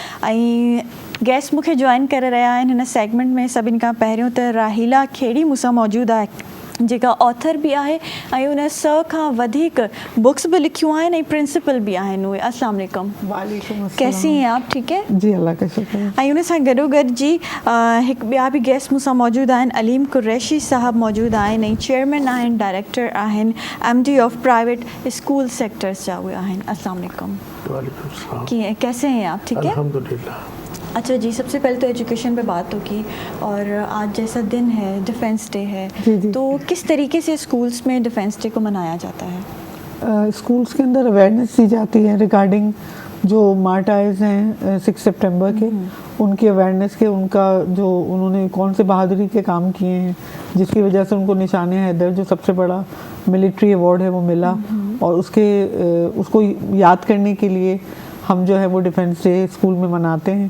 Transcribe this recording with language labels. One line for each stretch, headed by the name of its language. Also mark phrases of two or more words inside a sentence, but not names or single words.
Sindhi: ऐं गेस्ट मूंखे जॉइन करे रहिया आहिनि हिन सेगमेंट में। सभिनि खां पहिरियों त राहीला खेड़ी मूंसां मौजूदु आहे, जेका ऑथर भी आहे ऐं उन 100 खां वधीक बुक्स भी लिखियूं आहिनि ऐं प्रिंसिपल भी आहिनि उहे।
Arabic: السلام عليكم. وعليكم السلام.
Urdu: کیسی ہیں آپ؟ ٹھیک ہے جی، اللہ کا شکر ہے.
Sindhi: ऐं उन सां गॾोगॾु जी हिकु ॿिया बि गेस्ट मूंसां मौजूदु आहिनि। अलीम कुरैशी साहब मौजूदु आहिनि ऐं चेयरमैन आहिनि, डायरेक्टर आहिनि
English: MD of private school sectors
Sindhi: जा उहे आहिनि।
Arabic: السلام عليكم. وعليكم سلام.
Urdu: कीअं کیسے ہیں آپ؟ ٹھیک ہے الحمدللہ. اچھا جی، سب سے پہلے تو ایجوکیشن پہ بات ہوگی، اور آج جیسا دن ہے,
English: defence day
Urdu: ہے، تو کس طریقے سے سکولز میں
English: defence day
Urdu: کو منایا جاتا ہے? سکولز کے اندر اویئرنیس دی جاتی ہے ریگارڈنگ جو مارٹائرز ہیں 6 ستمبر کے، ان کی اویئرنیس کے، ان کا جو انہوں نے کون سے بہادری کے کام کیے ہیں جس کی وجہ سے ان کو نشان حیدر جو سب سے بڑا
English: military award
Urdu: ہے وہ ملا، اور اس کو یاد کرنے کے لیے ہم جو ہے وہ
English: defence day
Urdu: سکول میں مناتے ہیں.